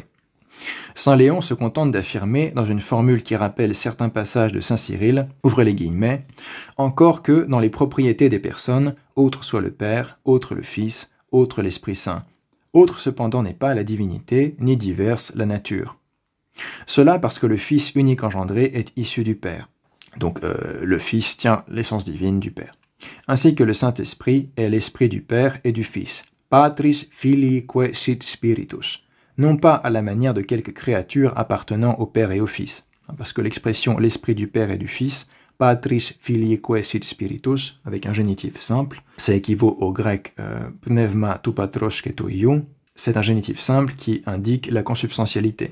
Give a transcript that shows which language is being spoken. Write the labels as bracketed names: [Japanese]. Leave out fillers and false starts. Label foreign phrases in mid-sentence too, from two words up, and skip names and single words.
[French] Saint Léon se contente d'affirmer, dans une formule qui rappelle certains passages de saint Cyril, ouvrez les guillemets, encore que dans les propriétés des personnes, autre soit le Père, autre le Fils, autre l'Esprit Saint. Autre cependant n'est pas la divinité, ni diverse la nature. Cela parce que le Fils unique engendré est issu du Père. Donc le Fils tient l'essence divine du Père. Ainsi que le Saint-Esprit est l'Esprit du Père et du Fils. [Latin] Patris Filii sit Spiritus. [French] Non pas à la manière de quelques créatures appartenant au Père et au Fils. Parce que l'expression l'Esprit du Père et du Fils, [Latin] Patris Filii sit Spiritus, [French] avec un génitif simple, ça équivaut au grec [Greek] πνεῦμα τοῦ πατρὸς καὶ τοῦ υἱοῦ. [French] C'est un génitif simple qui indique la consubstantialité.